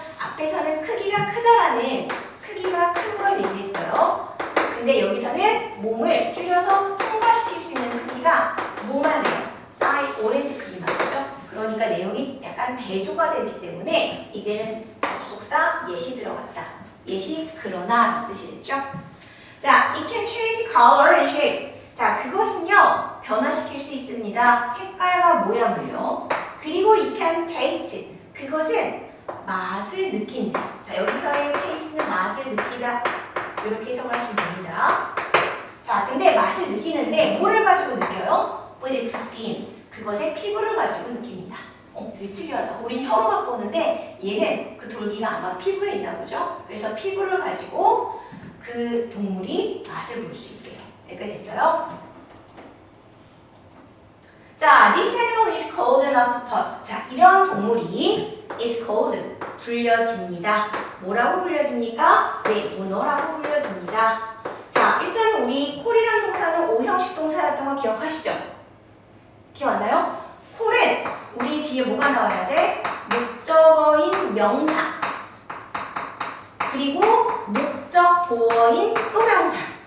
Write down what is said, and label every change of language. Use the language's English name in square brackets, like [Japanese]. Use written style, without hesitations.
[Korean] 앞에서는 크기가 크다라는 크기가 큰 걸 얘기했어요. 근데 여기서는 몸을 줄여서 통과시킬 수 있는 크기가 뭐만해요? 오렌지 크기만 하죠? 그러니까 내용이 약간 대조가 되기 때문에 이때는 접속사 예시 들어갔다. 예시 그러나 뜻이 됐죠? [English] 자, it can change color and shape. [Korean] 자, 그것은요 변화시킬 수 있습니다. 색깔과 모양을요. 그리고 [English] it can taste. [Korean] 그것은 맛을 느낀다. 자, 여기서의 taste는 맛을 느끼다. 이렇게 해석을 하시면 됩니다. 자, 근데 맛을 느끼는데 뭐를 가지고 느껴요? [English] with its skin. [Korean] 그것의 피부를 가지고 느낍니다. 되게 특이하다. 우린 혀로 맛보는데 얘는 그 돌기가 아마 피부에 있나 보죠? 그래서 피부를 가지고 그 동물이 맛을 볼 수 있대요. 이렇게 됐어요? [English] 자, this animal is called an octopus. [Korean] 자, 이런 동물이 [English] is called [Korean] 불려집니다. 뭐라고 불려집니까? 네, 문어라고 불려집니다. 자, 일단 우리 call이라는 동사는 O형식 동사였던 거 기억하시죠? 기억나요? 콜은 우리 뒤에 뭐가 나와야 돼? 목적어인 명사 그리고 목적 보어인 또 명사.